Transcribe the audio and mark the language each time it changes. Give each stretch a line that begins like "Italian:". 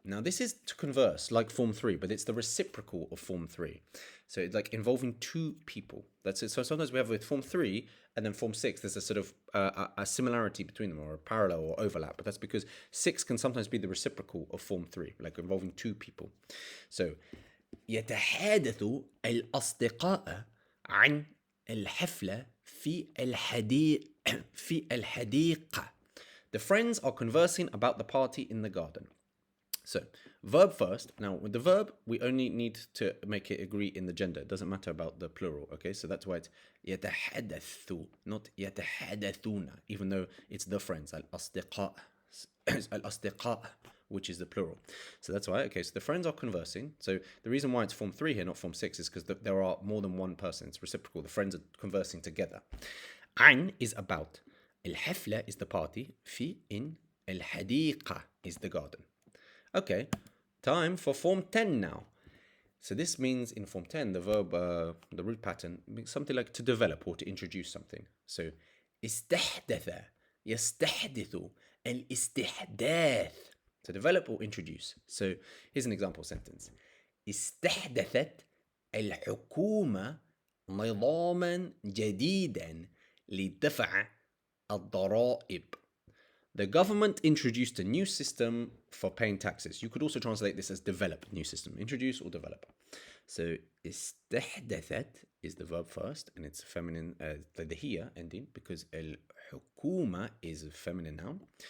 English: Now this is to converse like form 3, but it's the reciprocal of form 3. So it's like involving two people. That's it. So sometimes we have with form 3 and then form 6, there's a sort of a similarity between them, or a parallel or overlap. But that's because 6 can sometimes be the reciprocal of form 3, like involving two people. So
Arabic: يتحادث الأصدقاء عن الحفلة في الحديقة.
English: The friends are conversing about the party in the garden. So, verb first. Now, with the verb, we only need to make it agree in the gender. It doesn't matter about the plural, okay? So that's why it's يتحدث, not يتحدثون, even though it's the friends. الأصدقاء, which is the plural. So that's why, okay, so the friends are conversing. So the reason why it's form 3 here, not form 6, is because there are more than one person. It's reciprocal. The friends are conversing together. عن is about. الحفلة is the party. في in الحديقة is the garden. Okay, time for form 10 now. So this means in form 10, the verb, the root pattern, something like to develop or to introduce something. So استحدث يستحدث الاستحداث, to develop or introduce. So here's an example sentence.
Arabic: استحدثت الحكومة نظاما جديدا لدفع الضرائب.
English: The government introduced a new system for paying taxes. You could also translate this as develop, new system, introduce or develop. So استحدثت is the verb first, and it's feminine, the here ending, because الحكومة is a feminine noun.